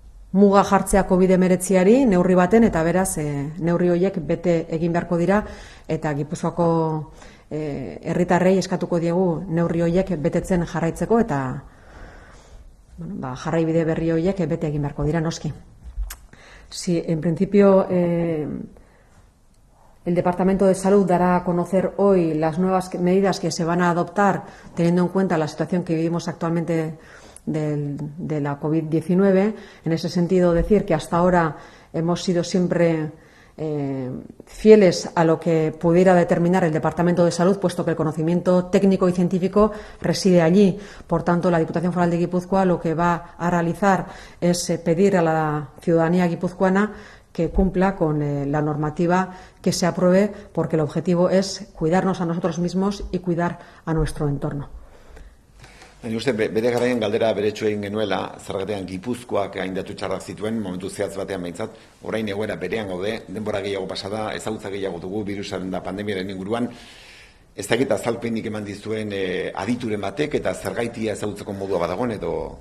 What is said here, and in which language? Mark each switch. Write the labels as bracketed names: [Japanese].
[Basque] muga jartzea COVID-19 neurri baten, eta beraz neurri horiek bete egin beharko dira, eta Gipuzkoako herritarrei eskatuko diegu neurri horiek betetzen jarraitzeko, eta jarraibide berri horiek bete egin beharko dira noski. [Spanish] Si en principio el Departamento de Salud dará a conocer hoy las nuevas medidas que se van a adoptar teniendo en cuenta la situación que vivimos actualmente de la COVID-19. En ese sentido, decir que hasta ahora hemos sido siempre fieles a lo que pudiera determinar el Departamento de Salud, puesto que el conocimiento técnico y científico reside allí. Por tanto, la Diputación Foral de Guipúzcoa lo que va a realizar es pedir a la ciudadanía guipuzcoana que cumpla con la normativa que se apruebe, porque el objetivo es cuidarnos a nosotros mismos y cuidar a nuestro entorno. [Basque] Bere garaian galdera beretsu egin genuela, zergatean Gipuzkoak haindatu txarrak zituen, momentu zehatz batean behintzat, orain egoera berean gaude, denbora gehiago pasada, ezagutza gehiago dugu birusaren da pandemiaren inguruan, ez dakit azalpenik eman dizuen adituren batek eta zergaitia ezagutzeko modua badagoen edo...